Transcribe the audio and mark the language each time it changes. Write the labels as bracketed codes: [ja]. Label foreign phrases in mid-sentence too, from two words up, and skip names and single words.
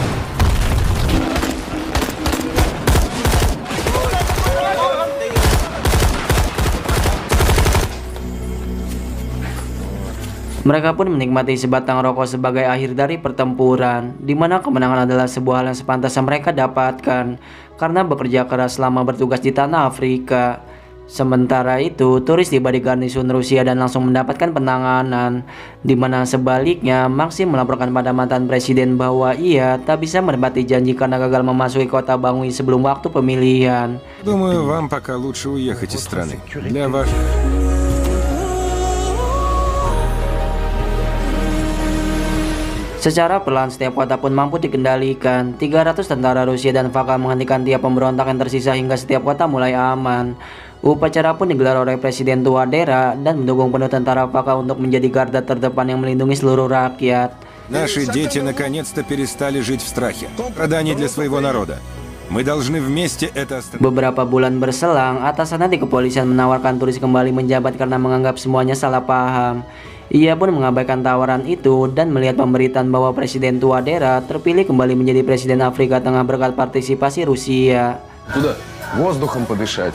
[id] Mereka pun menikmati sebatang rokok sebagai akhir dari pertempuran, di mana kemenangan adalah sebuah hal yang sepantasnya mereka dapatkan karena bekerja keras selama bertugas di tanah Afrika. Sementara itu, turis tiba di garnisun Rusia dan langsung mendapatkan penanganan, di mana sebaliknya Maxim melaporkan pada mantan presiden bahwa ia tak bisa menepati janji karena gagal memasuki kota Bangui sebelum waktu pemilihan. [ru] Думаю, вам пока лучше уехать из страны. Для вас... [id] Secara perlahan setiap kota pun mampu dikendalikan. 300 tentara Rusia dan Vakha menghentikan tiap pemberontak yang tersisa hingga setiap kota mulai aman. Upacara pun digelar oleh Presiden Touadéra dan mendukung penuh tentara Vakha untuk menjadi garda terdepan yang melindungi seluruh rakyat. [ru] Наши дети наконец-то перестали жить в страхе. Страдания для своего народа. Мы должны вместе это остановить. [id] Beberapa bulan berselang, atasannya di kepolisian menawarkan turis kembali menjabat karena menganggap semuanya salah paham. Ia pun mengabaikan tawaran itu dan melihat pemberitaan bahwa Presiden Touadéra terpilih kembali menjadi Presiden Afrika Tengah berkat partisipasi Rusia. [ru] Туда, воздухом подышать.